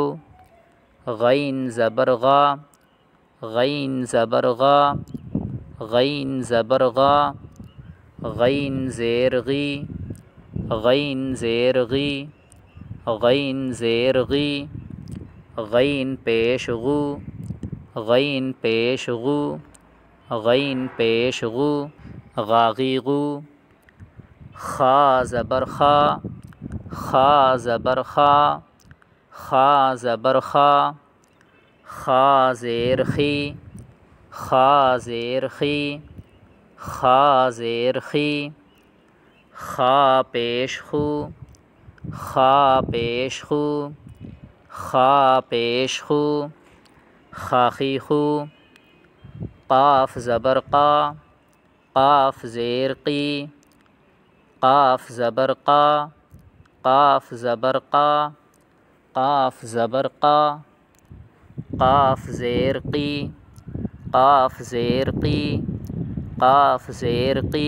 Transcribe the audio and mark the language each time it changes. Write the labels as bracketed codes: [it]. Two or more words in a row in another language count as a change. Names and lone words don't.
[ur] غین زبر غا، غین زبر غا، غین زبر غا، غین زیر غی، غین زیر غی، غین زیر غی، غین پیش غو، غین پیش غو، غین پیش غو، غاغی غو، خا زبر خا، خا زبر خا، خا زبر خا، خا زیر خی، خا زیر خی، خا زیر خی، خا پیش خو، خا پیش خو، خا پیش خو، خاخی خو، قاف زبر قا، قاف زیر قی، قاف زبر قا، قاف زبر قا، قاف زبر قا، قاف زیر قی، قاف زیر قی، قاف زیر قی،